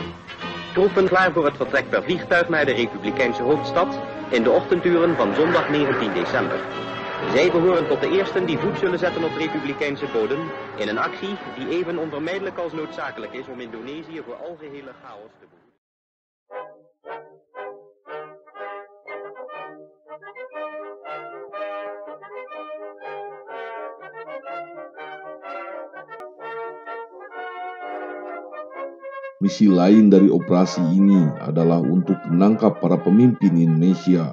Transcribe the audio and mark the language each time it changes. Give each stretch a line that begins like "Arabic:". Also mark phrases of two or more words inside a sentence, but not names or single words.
Dutch: Troepen klaar voor het vertrek per vliegtuig naar de Republikeinse hoofdstad in de ochtenduren van zondag 19 december. Zij behoren tot de eersten die voet zullen zetten op Republikeinse bodem in een actie die even onvermijdelijk als noodzakelijk is om Indonesië voor algehele chaos te behoeden.
Indonesian: Misi lain dari operasi ini adalah untuk menangkap para pemimpin Indonesia.